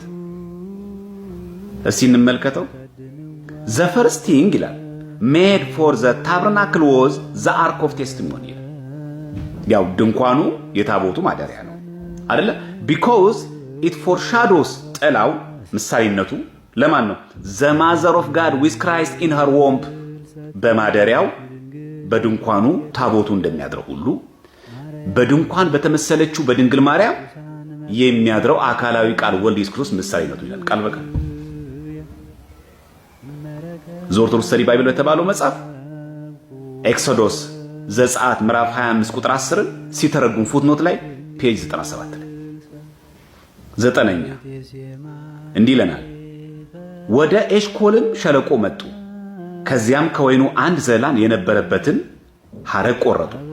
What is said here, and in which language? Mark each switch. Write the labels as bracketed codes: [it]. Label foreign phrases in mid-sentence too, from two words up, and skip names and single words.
[am] እስቲ እንመልከተው። [en] The first thing [am] ይላል [en] made for the tabernacle was the ark of testimony። [am] ያው ድንኳኑ የታቦቱ ማደሪያ ነው አይደለ? [en] because it foreshadows [am] ጥላው ምሳሌነቱ ለማን ነው? [en] The mother of God with Christ in her womb። [am] በማደሪያው በድንኳኑ ታቦቱ እንደሚያድረው ሁሉ በድንኳን በተመሰለችው በድንግል ማርያም የሚያድረው አካላዊ ቃል ወልድ ኢየሱስ ክርስቶስ ምሳሌነቱ ይላል ቃል በቃል። ዘኦርቶዶክስ ስተዲ ባይብል የተባለው መጽሐፍ ኤክሶዶስ ዘጸአት ምዕራፍ 25 ቁጥር 10 ሲተረጉም ፉትኖት ላይ ፔጅ 97 ላይ። ዘጠነኛ እንዲህ ይለናል ወደ ኤሽኮልም ሸለቆ መጡ። ከዚያም ከወይኑ አንድ ዘላን የነበረበትን ሐረግ ቆረጡ።